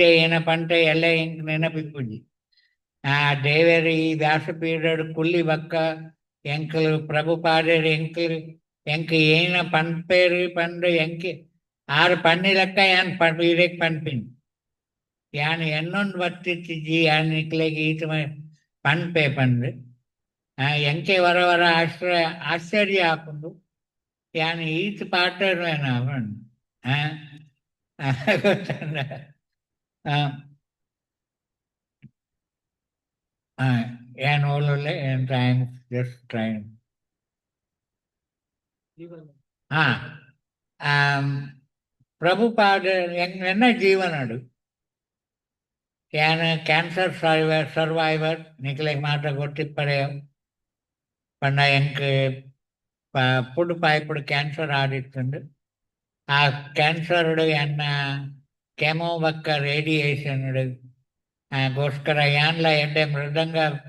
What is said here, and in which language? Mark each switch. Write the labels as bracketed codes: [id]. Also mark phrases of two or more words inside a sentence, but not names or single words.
[tcy] ಏನ ಪಂಟೆ ಎಲ್ಲ ಎಂಕ್ ನೆನಪಿಪ್ಪುಜಿ ದೇವೇರು ಈ ವ್ಯಾಸಪೀಠಡು ಕುಲ್ಲಿ ಬಕ್ಕ ಎಂಕಲು ಪ್ರಭುಪಾದರು ಎಂಕ್ ಏನ ಪನ್ಪೇರು ಪಂಡು ಎಂಕೆ ಆರು ಪನ್ನಿಲಕ್ಕ ಯಾನ್ ಇದಕ್ಕೆ ಪನ್ಪಿನ್ ಯಾನ್ ಎನ್ನೊಂದು ಬತ್ತಿಜ್ಜಿ ಯಾನ್ ನಿಕ್ಲೆಗೆ ಈತ ಪನ್ಪೆ ಪಂಡು ಎಂಕೆ ವರ ವರ ಆಶ್ಚರ್ಯ ಆಪುಂಡು ಯಾನ್ ಈತ ಪಾಠವೇನ ಅವನು ಗೊತ್ತಂಡ ಏನ್ ಓಲೊಲ್ಲೆ ಏನ್ ಟ್ರೈನ್ [en] just train [tcy] ಪ್ರಭುಪಾದ ಎನ್ನ ಜೀವನಡು ಯಾನ್ [en] cancer survivor [tcy] ನಿಕ್ಲೆಗೆ ಮಾತ್ರ ಗೊತ್ತಿಪ್ಪರೆ ಪಂಡ ಎಂಕ್ ಪುಡು ಪಾಯ್ಪುಡು ಕ್ಯಾನ್ಸರ್ ಆಡಿತ್ತುಂಡು ಆ ಕ್ಯಾನ್ಸರ್ಡು ಎನ್ನ ಕೆಮೋ ಬಕ್ಕ ರೇಡಿಯೇಷನ್ ಗೋಸ್ಕರ ಯಾನ್ಲ ಎಡ್ಡೆ ಮೃದಂಗ